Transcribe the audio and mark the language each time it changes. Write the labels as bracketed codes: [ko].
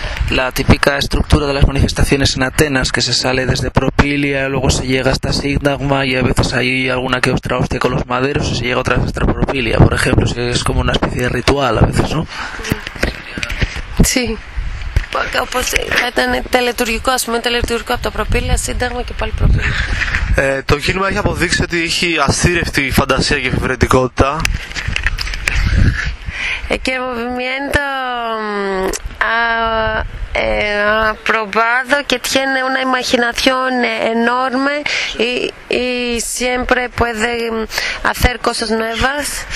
[es] La típica estructura de las manifestaciones en Atenas, que se sale desde Propilia, luego se llega hasta Sigdagma y a veces hay alguna que otra hostia con los maderos y se llega otra vez hasta Propilia, por ejemplo, si es como una especie de ritual a veces, ¿no? Sí. [el] Όπως ήταν τελετουργικό, ας πούμε, τελετουργικό από το Προπύλαιο, Σύνταγμα και πάλι Προπύλαιο. Το κίνημα έχει αποδείξει ότι έχει αστήρευτη φαντασία και εφευρετικότητα. [es] Και movimiento aprobado que tiene una imaginación enorme y siempre puede hacer cosas nuevas.